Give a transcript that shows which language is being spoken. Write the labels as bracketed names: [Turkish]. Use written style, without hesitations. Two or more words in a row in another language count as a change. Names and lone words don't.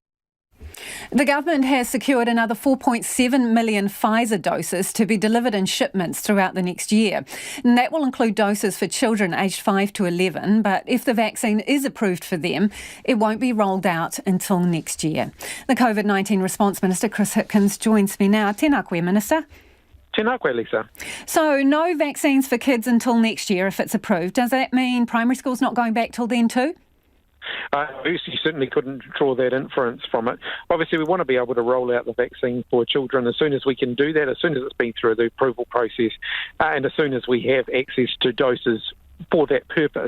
[English] The government has secured another 4.7 million Pfizer doses to be delivered in shipments throughout the next year. And that will include doses for children aged 5 to 11, but if the vaccine is approved for them, it won't be rolled out until next year. The COVID-19 Response Minister, Chris Hipkins, joins me now. [Māori] Tēnā koe, Minister. Tēnā koe, Lisa. [English] So no vaccines for kids until next year if it's approved. Does that mean primary school's not going back till then too? You certainly couldn't draw that inference from it. Obviously, we want to be able to roll out the vaccine for children as soon as we can do that, as soon as it's been through the approval process, and as soon as we have access to doses for that purpose.